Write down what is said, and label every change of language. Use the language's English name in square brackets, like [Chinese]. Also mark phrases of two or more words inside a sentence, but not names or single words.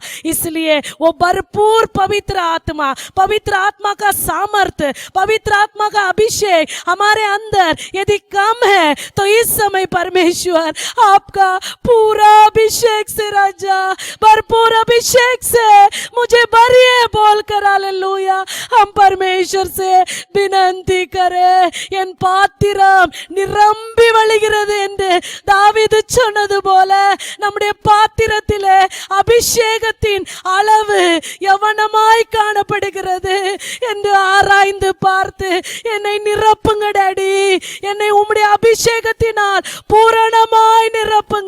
[Hindi] इसलिए वो भरपूर पवित्र आत्मा का सामर्थ्य, पवित्र आत्मा का अभिषेक हमारे अंदर यदि कम है तो इस समय परमेश्वर आपका पूरा अभिषेक से राजा, भरपूर अभिषेक से मुझे भरिए बोलकर हालेलुया हम परमेश्वर से विनंती करें। [Tamil] என் பாத்திரம் நிரம்பி வழிகிறது என்று தாவீது சொன்னது போல நம்முடைய பாத்திரத்திலே அபிஷேகத்தின் அளவு எவனமாய் காணப்படுகிறது என்று ஆராய்ந்து பார்த்து என்னை நிரப்புங்க டாடி, என்னை உம்முடைய அபிஷேகத்தினால் பூரணமாய் நிரப்புங்க.